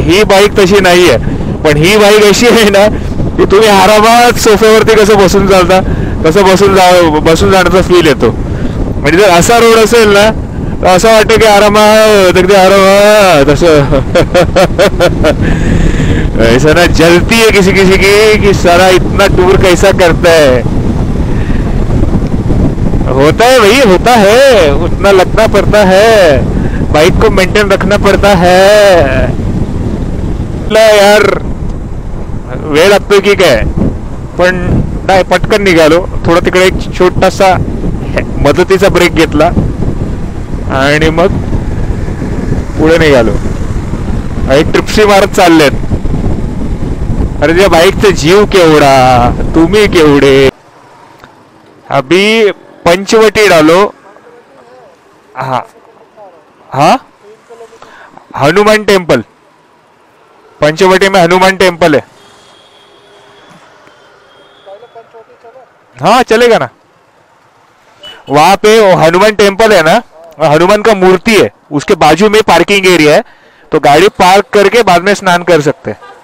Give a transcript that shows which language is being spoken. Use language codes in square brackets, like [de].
[mr] ही bike तशी नाहीये. पण ही बाईक अशी आहे ना की तुम्ही आरामात सोफ्यावरती कसं बसून चालता तसं बसून जाण्याचा फील येतो. म्हणजे जर असा रोड असेल ना तर असं वाटतं की आरामात, अगदी आरामात असं. [hi] ऐसा ना जलती है किसी किसी की कि सारा इतना टूर कैसा करता है. होता है भाई, होता है, उतना लगना पड़ता है, बाइक को मेंटेन रखना पड़ता है. [mr] यार वेळ लागतोय की काय, पण नाही पटकन निघालो. थोडा तिकडे एक छोटासा मदतीचा ब्रेक घेतला आणि मग पुढे निघालो. एक ट्रिप्सी मारत चाललेत. अरे त्या बाईकचा जीव केवढा, तुम्ही केवढे. [hi] अभी पंचवटी डालो. हाँ हाँ, हनुमान टेम्पल, पंचवटी में हनुमान टेम्पल है. हाँ चलेगा ना. वहां पे हनुमान टेम्पल है ना, हनुमान का मूर्ति है, उसके बाजू में पार्किंग एरिया है, तो गाड़ी पार्क करके बाद में स्नान कर सकते हैं.